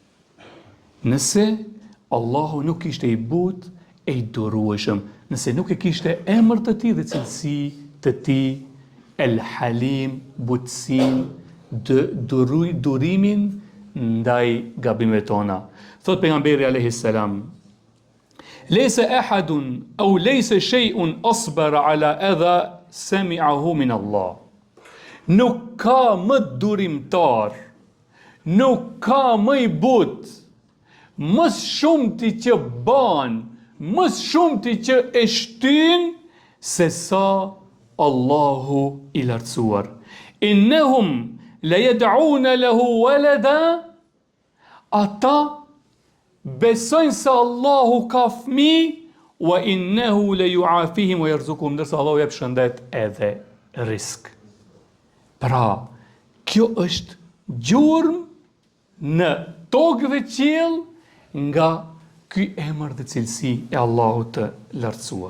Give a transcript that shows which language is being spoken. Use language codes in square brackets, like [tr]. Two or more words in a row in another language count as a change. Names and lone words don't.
[sq] Nëse Allahu nuk ishte i butë e i durueshëm, nëse nuk e kishte emër të tij dhe cilësi të tij, El Halim, butësin, durimin ndaj gabimeve tona. Thot pejgamberi [ar] عليه السلام ليس أحد أو ليس شيء أصبر على أذى سمعه من الله." [sq] Nuk ka më durimtar, nuk ka më i butë, më shumëti që ban, më shumëti që e shtyn, se sa Allahu i lartësuar. [ar] إنهم ليدعون له ولدا, [sq] ata besojnë se Allahu ka fëmijë, [ar] وإنه ليعافيهم ويرزقهم, [sq] ndërsa Allahu jep shëndet edhe risk. Pra, kjo është gjurmë në tokë dhe qiell nga ky emër dhe cilësi e Allahut të lartësuar.